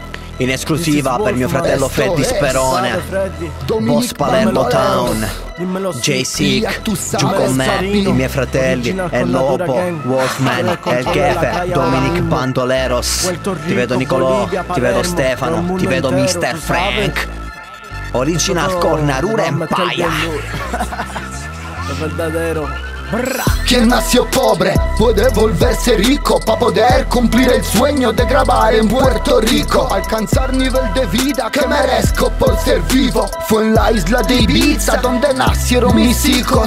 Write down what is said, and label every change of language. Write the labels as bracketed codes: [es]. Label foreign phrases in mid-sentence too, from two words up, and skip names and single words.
[it] In esclusiva per mio fratello Freddy Sperone, Boss Palermo Town, J-Sick, giù con me, i miei fratelli, El Lopo, Wolfman, El Kefe, Dominic Bandoleros. Ti vedo Nicolò, ti vedo Stefano, ti vedo Mr. Frank. [es] Original con Natura Empire. Lo verdadero. Quien nació pobre puede volverse rico para poder cumplir el sueño de grabar en Puerto Rico, alcanzar nivel de vida que merezco por ser vivo. Fue en la isla de Ibiza donde nacieron mis hijos.